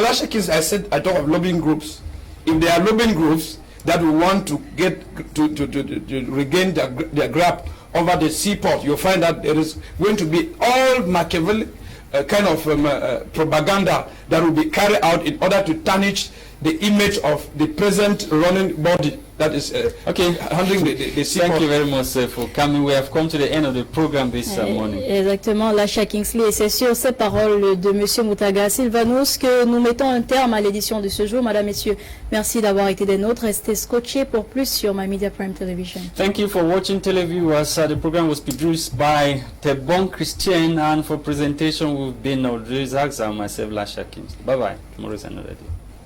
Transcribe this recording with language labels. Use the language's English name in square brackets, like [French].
[English] Lashekins, I talk of lobbying groups. If there are lobbying groups that will want to get to regain their grip over the seaport, you'll find that there is going to be all Machiavelli kind of propaganda that will be carried out in order to tarnish the image of the present running body that is handling the seaport. Thank you very much for coming. We have come to the end of the program this morning. [French] Exactement, Lasha Kingsley. Et c'est sur ces paroles de Monsieur Moutaga Sylvanus que nous mettons un terme à l'édition de ce jour. Madame, Messieurs, merci d'avoir été des nôtres. Restez scotchés pour plus sur My Media Prime Television. [English] Thank you for watching televiewers. The program was produced by Tebon Christian, and for presentation we've been Audrey Zagza and myself, Lasha Kingsley. Bye-bye. Tomorrow is another day.